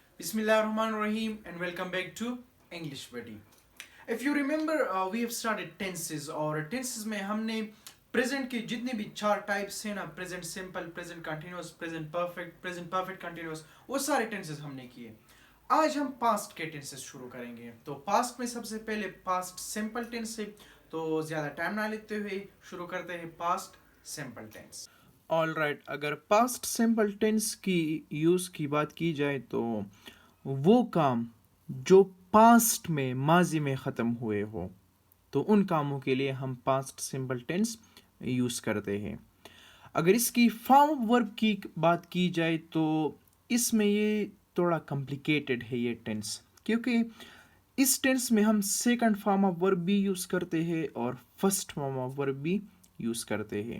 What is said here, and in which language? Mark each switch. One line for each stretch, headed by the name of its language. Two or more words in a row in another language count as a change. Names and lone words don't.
English: Bismillahirrahmanirrahim and welcome back to English Buddy. If you remember, we have started tenses और tenses
Hindi: में हमने
English: present
Hindi: के जितने भी चार
English: types
Hindi: हैं ना,
English: present simple, present continuous, present perfect continuous,
Hindi: वो सारे tenses हमने किए. आज हम past के tenses शुरू करेंगे. तो past में सबसे पहले
English: past simple tense
Hindi: है, तो ज़्यादा टाइम ना लेते हुए शुरू करते हैं
English: past simple tense. all right,
Hindi: अगर
English: past simple tense
Hindi: की यूज़ की बात की जाए तो वो काम जो पास्ट में माजी में ख़त्म हुए हो, तो उन कामों के लिए हम
English: past simple tense use
Hindi: करते हैं. अगर इसकी
English: form verb
Hindi: की बात की जाए तो इसमें ये थोड़ा कॉम्प्लिकेटेड है ये टेंस, क्योंकि इस टेंस में हम
English: second form of verb
Hindi: भी यूज़ करते हैं और
English: first form of verb
Hindi: भी यूज़ करते हैं.